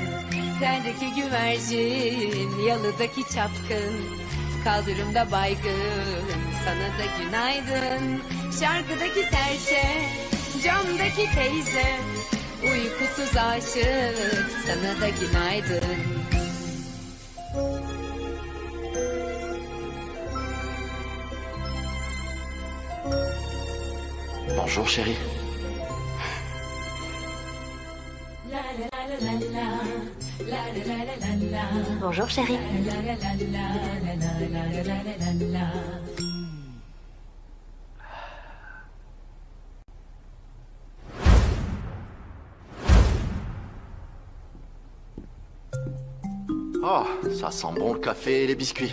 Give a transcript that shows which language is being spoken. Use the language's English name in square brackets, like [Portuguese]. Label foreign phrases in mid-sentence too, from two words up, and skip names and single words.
[Turkish] Terdeki güvercin, yalıdaki çapkın, kaldırımda baygın, sana da günaydın. Şarkıdaki serçe, camdaki teyze, uykusuz aşık, sana da günaydın. [French] Bonjour, chérie. Bonjour, chérie. Oh, ça sent bon le café et les biscuits.